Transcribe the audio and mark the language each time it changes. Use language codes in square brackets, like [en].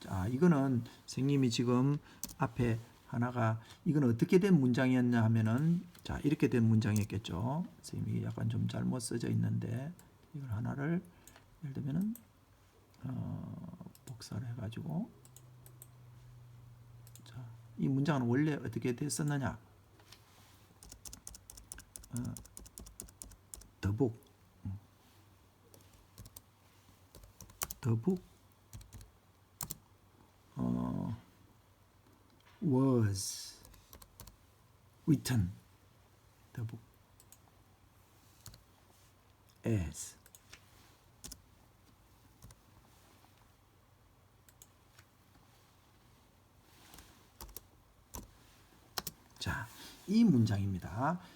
[ko] 이거는 선생님이 지금 앞에 하나가 이건 어떻게 된 문장이었냐 하면은 자 이렇게 된 문장이었겠죠. 선생님이 약간 좀 잘못 써져 있는데 이걸 하나를 예를 들면은 복사를 해가지고 자, 이 문장은 원래 어떻게 됐었느냐? [en] The book, the book was written. The book as [ko] 자, 이 문장입니다.